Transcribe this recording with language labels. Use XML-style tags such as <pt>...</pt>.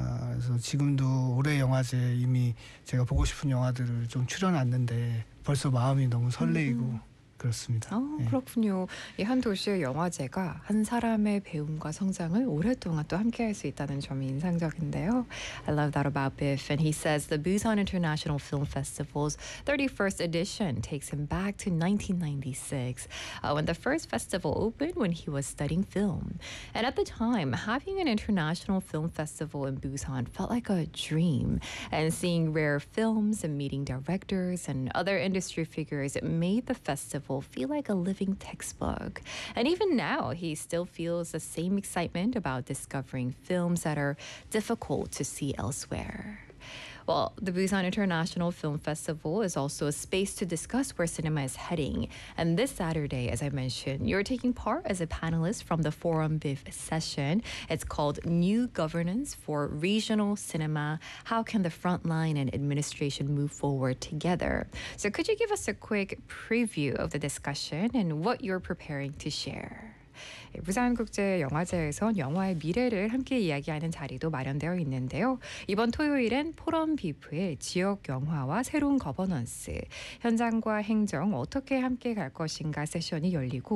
<ko>그래서 지금도 올해 영화제 이미 제가 보고 싶은 영화들을 좀 출연했는데 벌써 마음이 너무 설레이고 그렇습니다. 그렇군요. 예. 이 한 도시의 영화제가 한 사람의 배움과 성장을 오랫동안 또 함께할 수 있다는 점이 인상적인데요.</ko> <en>I love that about Biff. And he says the Busan International Film Festival's 31st edition takes him back to 1996 when the first festival opened when he was studying film. And at the time, having an international film festival in Busan felt like a dream. And seeing rare films and meeting directors and other industry figures, it made the festival feel like a living textbook. And even now, he still feels the same excitement about discovering films that are difficult to see elsewhere. Well, the Busan International Film Festival is also a space to discuss where cinema is heading. And this Saturday, as I mentioned, you're taking part as a panelist from the Forum BIF session. It's called New Governance for Regional Cinema. How can the frontline and administration move forward together? So could you give us a quick preview of the discussion and what you're preparing to share?</en> <ko>부산국제영화제에선 영화의 미래를 함께 이야기하는 자리도 마련되어 있는데요. 이번 토요일엔 포럼 비프의 지역 영화와 새로운 거버넌스, 현장과 행정 어떻게 함께 갈 것인가 세션이 열리고</ko>